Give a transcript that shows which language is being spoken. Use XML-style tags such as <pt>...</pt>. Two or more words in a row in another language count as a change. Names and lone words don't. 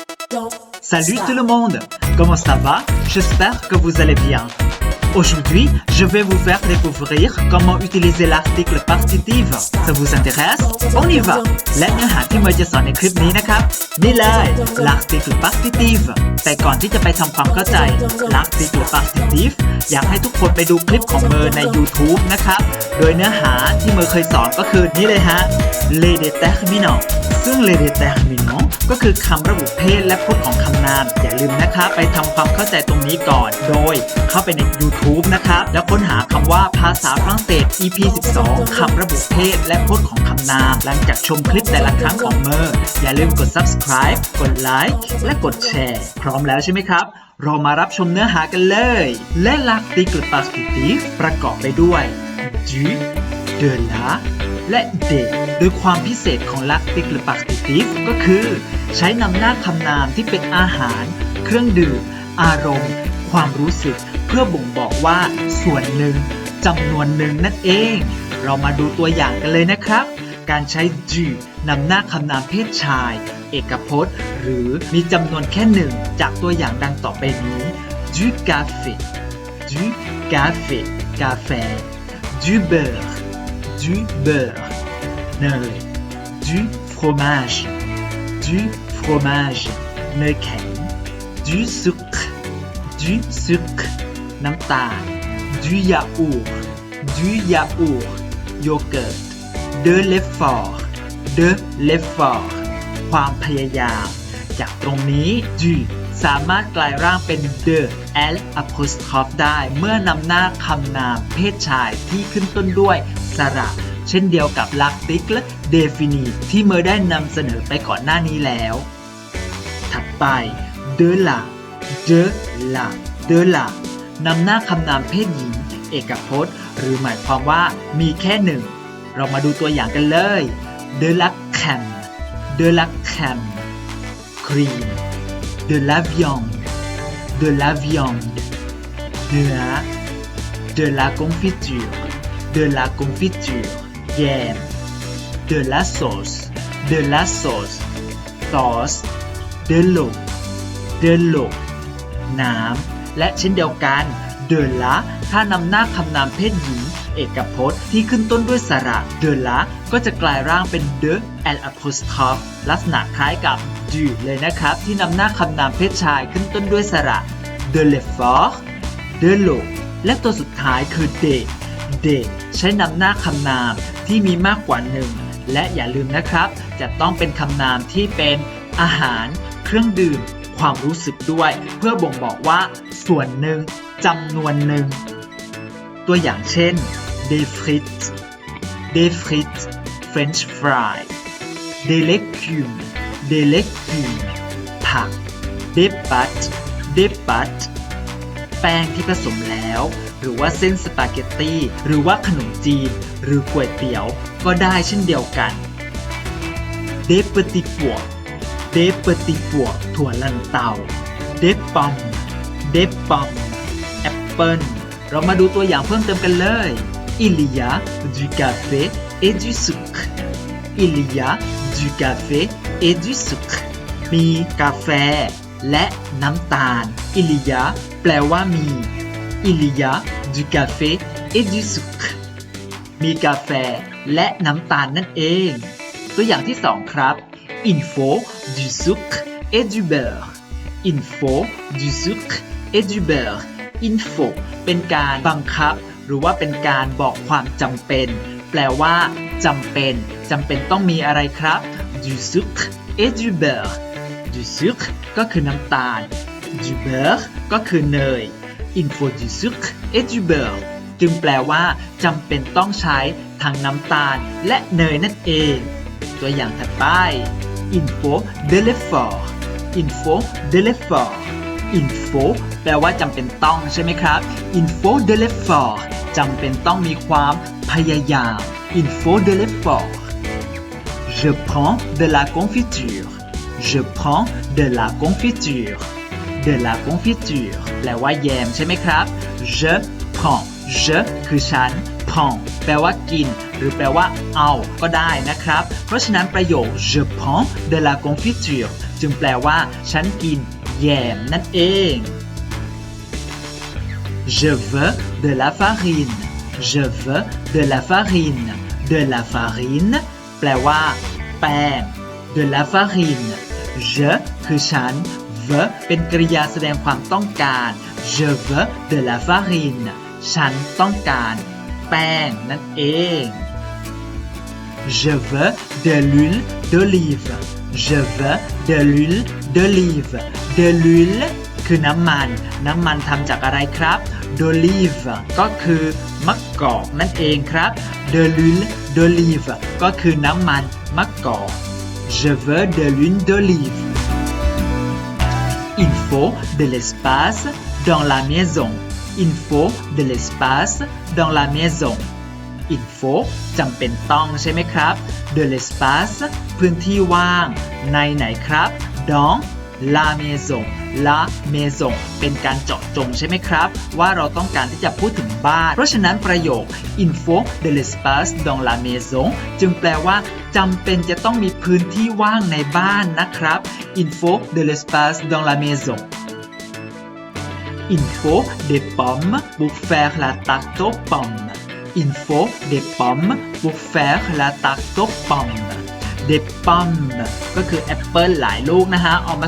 <fr>Salut tout le monde, comment ça va? J'espère que vous allez bien. Aujourd'hui, je vais vous faire découvrir comment utiliser l'article partitif. Ça vous intéresse? On y va!</fr> <th>และเนื้อหาที่เมย์จะสอนในคลิปนี้นะครับนี่เลย</th> <fr>l'article partitif</fr> <th>แต่ก่อนที่จะไปทำความเข้าใจ</th> <fr>l'article partitif</fr> <th>อยากให้ทุกคนไปดูคลิปของเมย์ใน YouTube นะครับโดยเนื้อหาที่เมย์เคยสอนก็คือนี่เลยฮะ</th> <fr>les déterminants</fr> <th>ซึ่ง</th> <fr>les déterminants</fr> <th>ก็คือคำระบุ เพศและพจน์ของคำนามอย่าลืมนะครับไปทำความเข้าใจตรงนี้ก่อนโดยเข้าไปใน YouTube นะครับแล้วค้นหาคำว่าภาษาฝรั่งเศส EP 12 คำระบุเพศและพจน์ของคำนามหลังจากชมคลิ ปแต่ละครั้งของเมอร์อย่าลืมกด subscribe กด like และกดแชร์พร้อมแล้วใช่ไหมครับเรามารับชมเนื้อหากันเลยและ</th> <fr>l'article partitif</fr> <th>ประ กอบไปด้วย</th> <fr>du de la</fr> <th>และ des โดยความพิเศษของ</th> <fr>l'article partitif</fr> <th>ก็คือใช้นำหน้าคำนามที่ เป็นอาหารเครื่องดื่มอารมณ์ความรู้สึกเพื่อบ่งบอกว่าส่วนหนึ่งจำนวนหนึ่งนั่นเองเรามาดูตัวอย่างกันเลยนะครับการใช้ du นำหน้าคำนามเพศชายเอกพจน์หรือมีจำนวนแค่หนึ่งจากตัวอย่างดังต่อไปนี้</th> <fr>du café du café</fr> <th>กาแฟ</th> <fr>du beurre du beurre</fr> <th>เนย</th> <fr>du fromage du fromage เนยแข็ง du sucre du sucre น้ำตาล du yaourt du yaourt โยเกิร์ต de l'effort de l'effort</fr> <th>ความพยายามจากตรง นี้ du สามารถกลายร่างเป็น</th> <fr>de l apostrophe</fr> <th>ได้เมื่อนำหน้าคำนามเพศชายที่ขึ้นต้นด้วยสระเช่นเดียวกับ</th> <fr>l'article défini</fr> <th>ที่เมื่อได้นำเสนอไปก่อนหน้านี้แล้วถัดไป</th> <fr>de la de la de la</fr> <th>นำหน้าคำนามเพศหญิงเอกพจน์หรือหมายความว่ามีแค่หนึ่งเรามาดูตัวอย่างกันเลย</th> <fr>de la crème de la crème cream de la viande de la viande เนื้อ de la confiture de la confiture แยม de la sauce de la sauce sauce de l'eau de l'eau</fr> <th>น้ำและเช่นเดียวกัน</th> <fr>de la</fr> <th>ถ้านำหน้าคำนามเพศหญิงเอกพจน์ที่ขึ้นต้น ด้วยสระ</th> <fr>de la</fr> <th>ก็จะกลายร่างเป็น</th> <fr>de l apostrophe</fr> <th>ลักษณะคล้ายกับ du เลยนะครับที่นำหน้าคำนามเพศชายขึ้นต้นด้วยสระ de</th> <fr>l'effort de l'eau</fr> <th>และตัวสุดท้ายคือ</th> <fr>des des</fr> <th>ใช้นำหน้าคำนามที่มีมากกว่าหนึ่งและอย่าลืมนะครับ จะต้องเป็นคำนามที่เป็นอาหารเครื่องดื่มความรู้สึกด้วยเพื่อบ่งบอกว่าส่วนหนึ่งจำนวนหนึ่งตัวอย่างเช่น</th> <fr>des frites des frites</fr> <en>French fry</en> <fr>des légumes des légumes</fr> <th>ผัก</th> <fr>des pâtes des pâtes</fr> <th>แป้งที่ผสมแล้วหรือว่าเส้นสปาเกตตี้หรือว่าขนมจีนหรือก๋วยเตี๋ยวก็ได้เช่นเดียวกัน</th> <fr>des petits pois des petits pois ถั่วลันเตา des pommes des pommes</fr> <th>แอปเปิ้ลเรามาดูตัวอย่างเพิ่มเติมกันเลย</th> <fr>il y a du café et du sucre il y a du café et du sucre</fr> <th>มีกาแฟและน้ำตาล</th> <fr>il y a</fr> <th>แปลว่ามี</th> <fr>il y a du café et du sucre</fr> <th>มีกาแฟและน้ำตาลนั่นเองตัวอย่างที่2ครับ</th> <fr>il faut du sucre et du beurre il faut du sucre et du beurre il faut</fr> <th>เป็นการบังคับหรือว่าเป็นการ บอกความจำเป็นแปลว่าจำเป็นต้องมีอะไรครับ</th> <fr>du sucre et du beurre du sucre</fr> <th>ก็คือน้ำตาล</th> <fr>du beurre</fr> <th>ก็คือเนย</th> <fr>il faut du sucre et du beurre</fr> <th>จึงแปลว่าจำเป็นต้องใช้ทั้งน้ำตาลและเนยนั่นเองตัวอย่างถัดไป</th> <fr>il faut de l'effort il faut de l'effort il faut</fr> <th>แปลว่าจำเป็นต้องใช่ไหมครับ</th> <fr>il faut de l'effort จำ</fr> <th>เป็นต้องมีความพยายาม</th> <fr>il faut de l'effort je prends de la confiture je prends de la confiture de la confiture</fr> <th>แปลว่าแยมใช่ไหมครับ</th> <fr>je prends je</fr> <th>คือฉัน prends แปลว่ากินหรือแปลว่าเอาก็ได้นะครับเพราะฉะนั้นประโยค</th> <fr>je prends de la confiture</fr> <th>จึงแปลว่าฉันกินแยมนั่นเอง</th> <fr>Je veux de la farine Je veux de la farine de la farine</fr> <th>แปลว่าแป้ง</th> <fr>de la farine je</fr> <th>คือฉัน</th> <fr>veux</fr> <th>เป็นกริยาแสดงความต้องการ</th> <fr>je veux de la farine</fr> <th>ฉันต้องการแป้งนั่นเอง</th> <fr>je veux de l'huile d'olive je veux de l'huile d'olive de l'huile</fr> <th>คือน้ำมันทำจากอะไรครับ</th> <fr>d'olive</fr> <th>ก็คือมะกอกนั่นเองครับ</th> <fr>de l'huile d'olive</fr> <th>ก็คือน้ำมันมะกอก</th> <fr>je veux de l'huile d'olive il faut de l'espace dans la maison il faut de l'espace dans la maison il faut</fr> <th>จำเป็นต้อง ใช่ไหมครับ</th> <fr>de l'espace</fr> <th>พื้นที่ว่างในไหนครับ</th> <fr>dans la maison la maison</fr> <th>เป็นการเจาะจงใช่ไหมครับว่าเราต้องการที่จะพูดถึงบ้านเพราะฉะนั้นประโยค</th> <fr>il faut de l'espace dans la maison</fr> <th>จึงแปลว่าจำเป็นจะต้องมีพื้นที่ว่างในบ้านนะครับ</th> <fr>il faut de l'espace dans la maison il faut des pommes pour faire la tarte aux pommes il faut des pommes pour faire la tarte aux pommes des pommes</fr> <th>ก็คือแอปเปิลหลายลูกนะฮะเอามา</th>